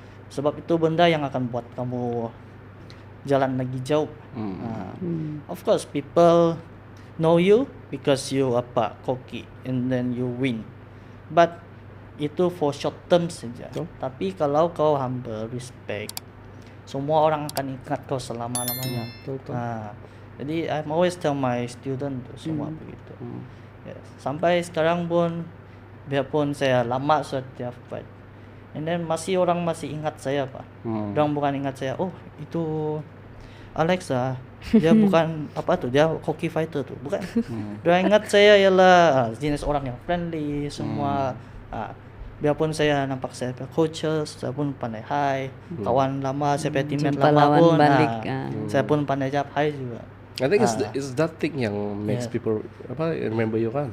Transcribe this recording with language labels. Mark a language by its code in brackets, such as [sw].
[ms] Sebab itu benda yang akan buat kamu jalan lagi jauh. [en] Of course, people know you because you cocky and then you win. But itu for short term saja. [ms] Tapi kalau kau humble, respect, semua orang akan ingat kau selama-lamanya. [en] Jadi I'm always tell my student [ms] tu semua begitu. [en] Yes. [ms] Sampai sekarang pun, biarpun saya lama setiap fight, [en] and then [ms] orang masih ingat saya, Pak. Orang bukan ingat saya, oh itu Alexa, dia bukan dia cocky fighter tu, bukan. Dia ingat saya ialah jenis orang yang friendly semua. Biarpun saya nampak saya coaches, saya pun pandai hi, kawan lama, saya punya teammate Jumpa lama lawan pun, balik, saya pun pandai jawab hi juga. [en] I think it's that thing yang makes people remember you kan.